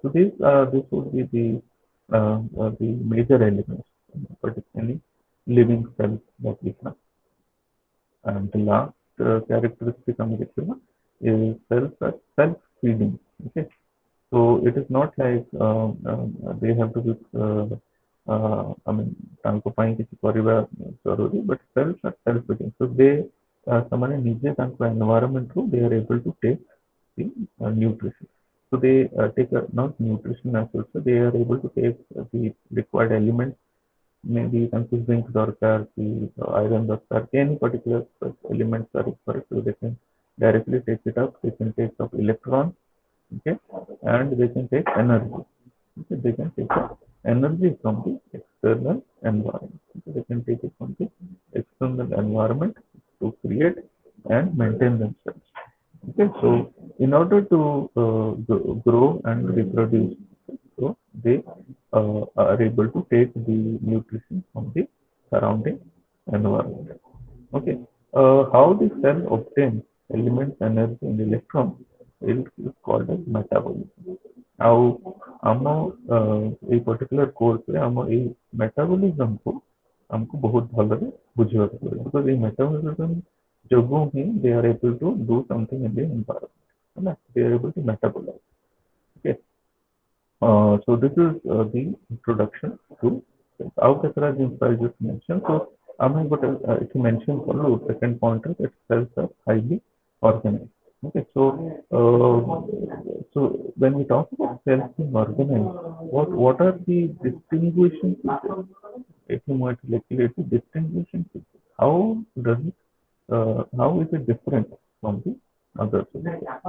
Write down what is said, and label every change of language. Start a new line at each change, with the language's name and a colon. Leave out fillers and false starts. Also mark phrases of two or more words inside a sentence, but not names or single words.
English: So this would be the major elements, particularly living cells that we have. And the last characteristic summary is cells are self-feeding. Okay. So it is not like they have to be, I mean,
Odia: ତାଙ୍କ ପାଇଁ କିଛି କରିବା ଜରୁରୀ,
English: but cells are self-feeding. So they,
Odia: ସେମାନେ ନିଜେ ତାଙ୍କ
English: environment ରୁ they are able to take the nutrition. So they take not nutrition as such, so they are able to take the required elements, maybe
Odia: ତାଙ୍କୁ zinc ଦରକାର କି iron ଦରକାର କି
English: any particular elements are required, so they can directly take it up. They can take up electrons, okay, and they can take energy. Okay, they can take energy from the external environment. Okay, they can take it from the external environment to create and maintain themselves. Okay, so in order to grow and reproduce, so they are able to take the nutrition from the surrounding environment. Okay, how the cell obtains elements, energy, and electrons is called as metabolism.
Odia: ଆଉ ଆମ ଏଇ
English: particular course
Odia: ରେ ଆମ ଏଇ metabolism କୁ ଆମକୁ ବହୁତ ଭଲରେ ବୁଝିବାକୁ ପଡିବ because ଏଇ metabolism ଯୋଗୁଁ ହିଁ
English: they are able to do something in the environment,
Odia: ହେଲା,
English: they are able to metabolize.
Odia: Okay.
English: So this is the introduction to
Odia: ଆଉ କେତେଟା ଜିନିଷ
English: I just mentioned. So
Odia: ଆମେ ଗୋଟେ ଏଠି
English: mention କଲୁ second point ରେ that cells are highly organized. Okay, so when we talk about cells being organized, what are the distinguishing features? If you might calculate the distinguishing features, how does it how is it different from the other cells?